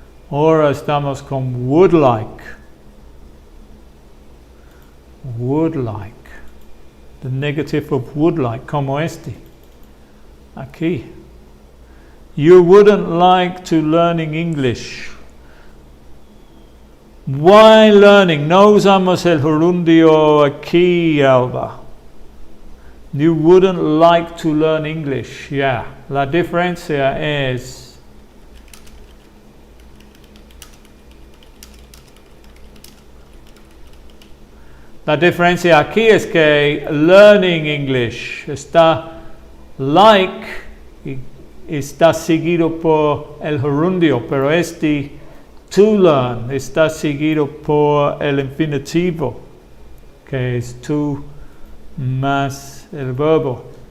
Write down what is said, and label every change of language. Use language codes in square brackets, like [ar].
[es] Ahora estamos con would like. [en] Would like. The negative of would like, [es] como este. Aquí. [en] You wouldn't like to learning English. Why learning? [es] No usamos el gerundio aquí, Alba. [en] You wouldn't like to learn English. Yeah. [es] La diferencia es la diferencia aquí es que learning English está like y está seguido por el gerundio, pero este to learn está seguido por el infinitivo, que es to más el verbo.